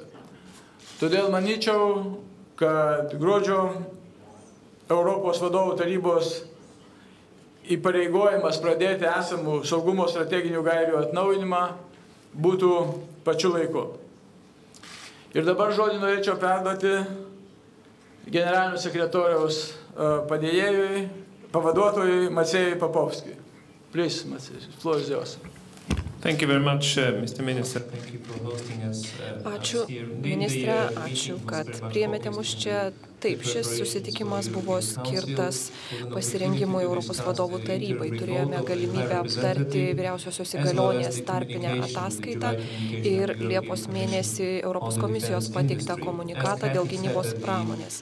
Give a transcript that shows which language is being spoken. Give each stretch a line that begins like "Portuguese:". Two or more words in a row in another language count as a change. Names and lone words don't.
Lithuanian: Todėl manyčiau, kad gruodžio Europos vadovų tarybos įpareigojimas pradėti esamų saugumo strateginių gairių atnaujinimą būtų pačiu laiku. Ir dabar žodį norėčiau perduoti generalinio sekretoriaus pavaduotojui Maciejui Popovskijui.
English: Please, Maciej, floor is yours. Thank you very much, Mr. Minister. Thank you for hosting us.
Lithuanian: Ačiū, ministrė, ačiū, kad priėmėte mus čia. Taip, šis susitikimas buvo skirtas pasirengimui Europos vadovų tarybai. Turėjome galimybę aptarti vyriausiosios įgaliotinės tarpinę ataskaitą ir Liepos mėnesį Europos komisijos pateiktą komunikatą dėl gynybos pramonės.